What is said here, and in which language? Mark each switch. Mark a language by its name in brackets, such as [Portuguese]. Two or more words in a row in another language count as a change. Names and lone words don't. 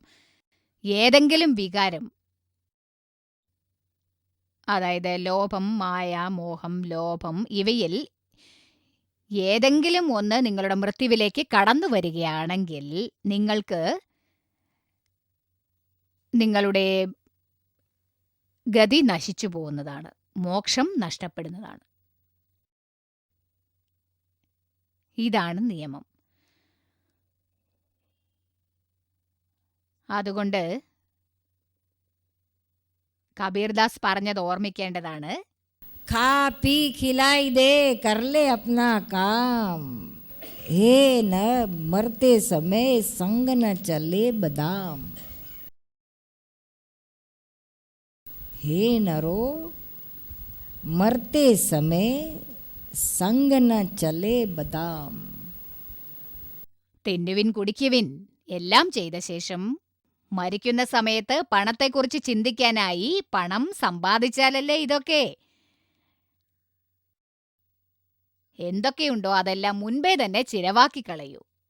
[Malayalam] ഏതെങ്കിലും വികാരം, അതായത് ലോഭം, മായ, മോഹം, ലോഭം, ഇവയിൽ ഏതെങ്കിലും ഒന്ന് നിങ്ങളുടെ മൃത്യുവിലേക്ക് കടന്നു വരികയാണെങ്കിൽ നിങ്ങൾക്ക് നിങ്ങളുടെ ഗതി നശിച്ചു പോകുന്നതാണ്, മോക്ഷം നഷ്ടപ്പെടുന്നതാണ്. ഇതാണ് നിയമം. അതുകൊണ്ട് കബീർദാസ് പറഞ്ഞത് ഓർമ്മിക്കേണ്ടതാണ്. [Hindi] खा पी खिलाई दे कर ले अपना काम, हे न मरते समय संग न चले बदाम. हे नरो मरते समय संग न चले बदाम. [Malayalam] തിന്നുവിൻ, കുടിക്കുവിൻ, എല്ലാം ചെയ്ത ശേഷം മരിക്കുന്ന സമയത്ത് പണത്തെക്കുറിച്ച് ചിന്തിക്കാനായി പണം സമ്പാദിച്ചാലല്ലേ ഇതൊക്കെ. എന്തൊക്കെയുണ്ടോ അതെല്ലാം മുൻപേ തന്നെ ചിലവാക്കി കളയൂ.